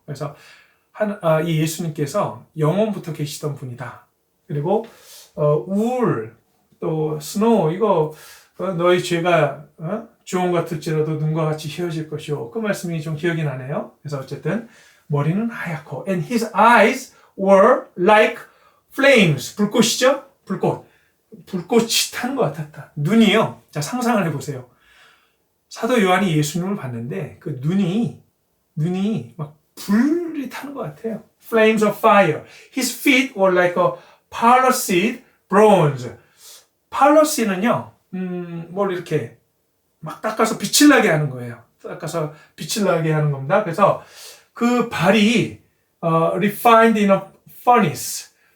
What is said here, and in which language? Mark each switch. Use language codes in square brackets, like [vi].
[ko] 그래서 이 예수님께서 영원부터 계시던 분이다. 그리고 울, 또 스노우, 이거 너희 죄가 주홍 같을지라도 눈과 같이 희어질 것이오. 그 말씀이 좀 기억이 나네요. 그래서 어쨌든 머리는 하얗고 [en] and his eyes were like flames. [ko] 불꽃이죠? 불꽃이 타는 것 같았다. 눈이요. 자, 상상을 해보세요. 사도 요한이 예수님을 봤는데 그 눈이 막 불이 타는 것 같아요. [en] Flames of fire. His feet were like a polished bronze. [ko] polis는요, 뭘 이렇게 막 닦아서 빛을 나게 하는 거예요. 닦아서 빛을 나게 하는 겁니다. 그래서 그 발이 [en] refined in a furnace.